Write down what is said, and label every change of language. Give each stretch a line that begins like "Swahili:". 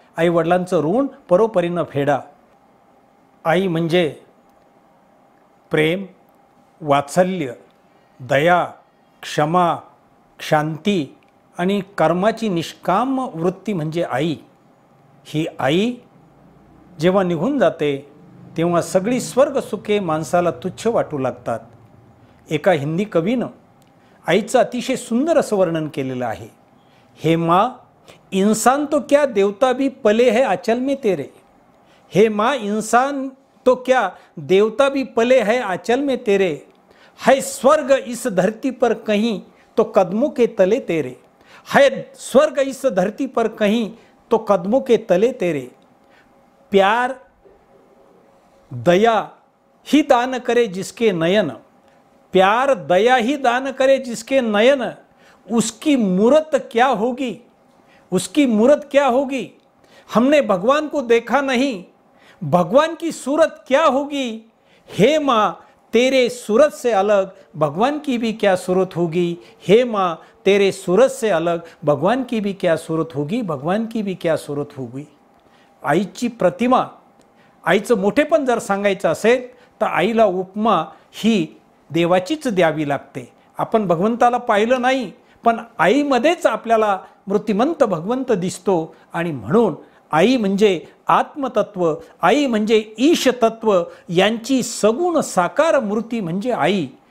Marathi: आईवडिलांचं ऋण परोपरीनं फेडा. आई म्हणजे प्रेम, वात्सल्य, दया, क्षमा, शांती आणि कर्माची निष्काम वृत्ती म्हणजे आई. ही आई जेव्हा निघून जाते तेव्हा सगळी स्वर्ग सुखे माणसाला तुच्छ वाटू लागतात. एका हिंदी कवीनं आईचं अतिशय सुंदर असं वर्णन केलेलं आहे.
Hindi: हे माँ इंसान तो क्या देवता भी पले है आंचल में तेरे, हे माँ इंसान तो क्या देवता भी पले है आंचल में तेरे, है स्वर्ग इस धरती पर कहीं तो कदमों के तले तेरे, है स्वर्ग इस धरती पर कहीं तो कदमों के तले तेरे. प्यार दया ही दान करे जिसके नयन, प्यार दया ही दान करे जिसके नयन, उसकी मूरत क्या होगी, उसकी मूरत क्या होगी. हमने भगवान को देखा नहीं, भगवान की सूरत क्या होगी. हे माँ तेरे सूरत से अलग भगवान की भी क्या सूरत होगी, हे माँ तेरे सूरत से अलग भगवान की भी क्या सूरत होगी, भगवान की भी क्या सूरत होगी.
Marathi: आईची प्रतिमा, आईचं मोठेपण जर सांगायचं असेल तर आईला उपमा ही देवाचीच द्यावी लागते. आपण भगवंताला पाहिलं नाही पण आईमध्येच आपल्याला मूर्तिमंत भगवंत दिसतो. आणि म्हणून आई म्हणजे आत्मतत्व, आई म्हणजे ईशतत्व यांची सगुण साकार मूर्ती म्हणजे आई.